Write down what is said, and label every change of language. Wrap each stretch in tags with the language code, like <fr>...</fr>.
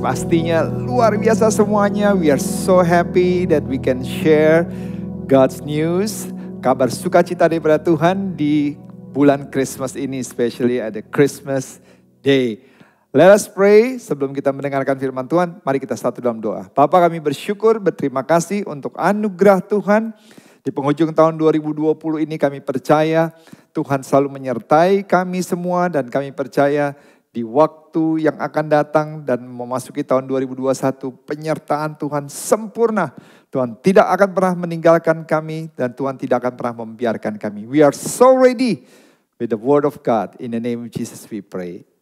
<id>Pastinya luar biasa semuanya.</id> <en>We are so happy that we can share God's news.</en> <id>Kabar sukacita daripada Tuhan di bulan Christmas ini, especially ada Christmas Day.</id> <en>Let us pray</en> <id>sebelum kita mendengarkan firman Tuhan. Mari kita satu dalam doa. Bapa, kami bersyukur, berterima kasih untuk anugerah Tuhan. Di penghujung tahun 2020 ini kami percaya Tuhan selalu menyertai kami semua, dan kami percaya di waktu yang akan datang dan memasuki tahun 2021, penyertaan Tuhan sempurna. Tuhan tidak akan pernah meninggalkan kami, dan Tuhan tidak akan pernah membiarkan kami.</id> <en>We are so ready with the word of God. In the name of Jesus we pray.</en>